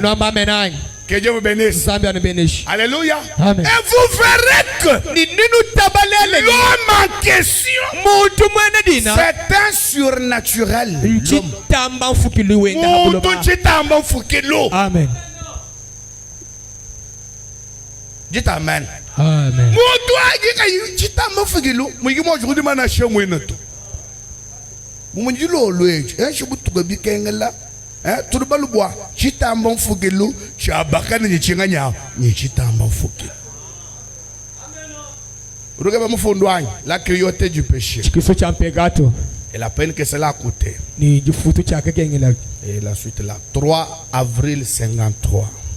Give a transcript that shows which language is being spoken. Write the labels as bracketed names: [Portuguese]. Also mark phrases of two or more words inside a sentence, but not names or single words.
[French] Que Dieu vous bénisse. Alléluia. Amen. Et vous verrez que l'homme en question, c'est un surnaturel. Amen. Dites amen. Amen. [Luba-Lulua] Turbalubwa chitamba mfugelu chabakani nichinganya ni chitamba mfugelu. [French] Regardez mon fond la cruauté du péché et la peine que cela a coûté. Et la suite là, 3 avril 53.